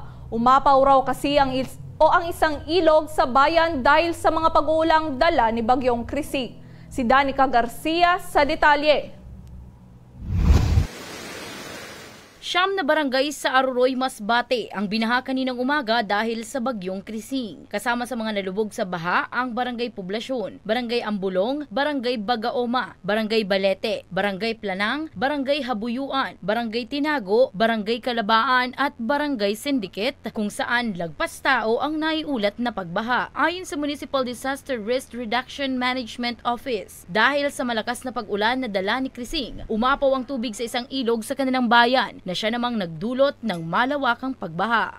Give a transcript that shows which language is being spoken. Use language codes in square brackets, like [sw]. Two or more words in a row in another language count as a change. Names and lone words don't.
[tl] Umapaw raw kasi ang isang ilog sa bayan dahil sa mga pag-uulang dala ni Bagyong Krising. Si Danica Garcia sa detalye. Siyam na barangay sa Roray Masbate ang binaha kaninang umaga dahil sa Bagyong Krising. Kasama sa mga nalubog sa baha ang Barangay Poblasyon, Barangay Ambulong, Barangay Bagaoma, Barangay Balete, Barangay Planang, Barangay Habuyuan, Barangay Tinago, Barangay Kalabaan at Barangay Syndicate kung saan lagpas tao ang naiulat na pagbaha. Ayon sa Municipal Disaster Risk Reduction Management Office, dahil sa malakas na pag-ulan na dala ni Krising, umapaw ang tubig sa isang ilog sa kanilang bayan na siya namang nagdulot ng malawakang pagbaha.